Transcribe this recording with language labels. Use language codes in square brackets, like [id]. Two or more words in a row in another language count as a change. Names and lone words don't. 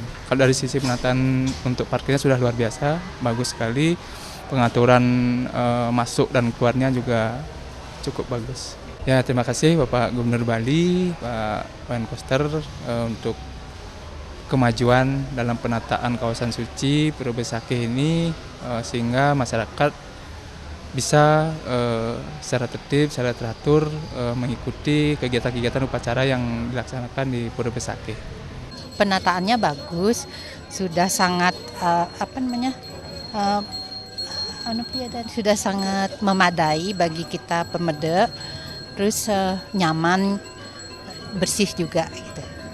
[id] Kalau dari sisi penataan untuk parkirnya sudah luar biasa, bagus sekali. Pengaturan masuk dan keluarnya juga cukup bagus. Ya, terima kasih Bapak Gubernur Bali, Pak Wayan Koster untuk kemajuan dalam penataan kawasan suci Pura Besaki ini, sehingga masyarakat bisa secara tertib, secara teratur mengikuti kegiatan-kegiatan upacara yang dilaksanakan di Pura Besaki. Penataannya bagus, sudah sangat dan sudah sangat memadai bagi kita pemedak, terus nyaman, bersih juga gitu.